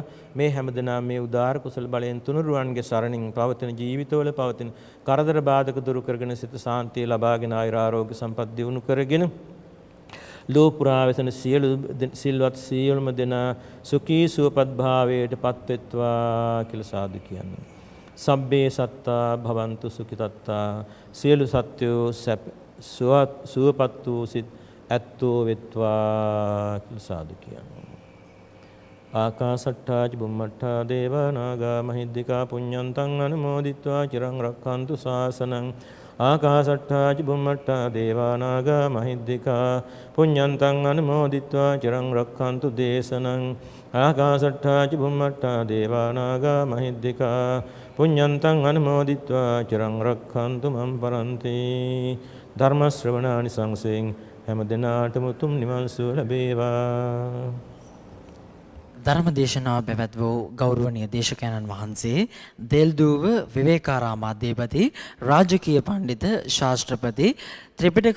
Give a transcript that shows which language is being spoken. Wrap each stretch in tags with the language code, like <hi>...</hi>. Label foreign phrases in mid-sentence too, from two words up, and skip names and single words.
<si>මේ හැමදෙනා මේ උදාර කුසල බලයෙන් තුනුරුවන්ගේ සරණින් පවතින ජීවිතවල පවතින කරදර බාධක දුරු කරගෙන සිත සාන්තිය ලබාගෙන ආයුරාෝග්‍ය සම්පත් දියුණු කරගෙන ලෝ පුරා වෙසෙන සියලු සිල්වත් සියලුම දෙනා සුඛී සුවපත් භාවයට පත්වෙත්වා කියලා සාදු කියන්නේ.</si> <pi>සබ්බේ සත්තා භවන්තු සුඛිතත්තා</pi> <si>සියලු සත්වෝ සුවපත් වූ සිත් ඇත්තෝ වෙත්වා කියලා සාදු කියනවා.</si> <pi>ආකාසට්ටා ච බුම්මට්ටා දේවා නාග මහිද්దికා පුඤ්ඤන්තං අනුමෝදිත්වා චිරං රක්ඛන්තු ශාසනං ආකාසට්ටා ච බුම්මට්ටා දේවා නාග මහිද්దికා පුඤ්ඤන්තං අනුමෝදිත්වා චිරං රක්ඛන්තු දේශනං ආකාසට්ටා ච බුම්මට්ටා දේවා නාග මහිද්దికා පුඤ්ඤන්තං අනුමෝදිත්වා චිරං රක්ඛන්තු මම් පරන්ති.</pi> <si>ධර්ම ශ්‍රවණානි සංසයෙන් හැම දිනාටම උතුම් නිවන් සුව ලැබේවා. ධර්මදේශනාව පැවැත් වූ ගෞරවනීය දේශකයන්න් වහන්සේ දෙල්දුව විවේකාරාමාධිපති රාජකීය පඬිත ශාස්ත්‍රපති ත්‍රිපිටක</si>